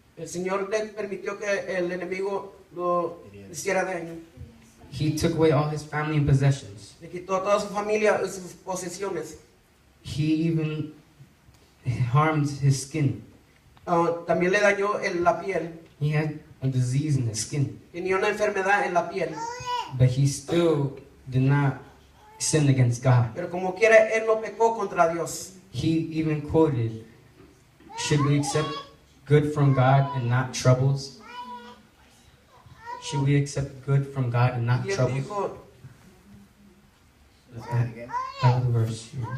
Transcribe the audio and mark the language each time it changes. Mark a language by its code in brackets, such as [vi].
[es] El Señor le permitió que el enemigo lo hiciera daño. [en] He took away all his family and possessions. [es] Le quitó a toda su familia y sus posesiones. [en] He even harmed his skin. [es] También le dañó la piel. [en] He had a disease in his skin. [es] Tenía una enfermedad en la piel. [en] But he still did not sin against God. [es] Pero como quiera, él no pecó contra Dios. [en] He even quoted, should we accept good from God and not troubles? Should we accept good from God and not [es] Y él [en] troubles? [es] dijo, [en] That was the verse.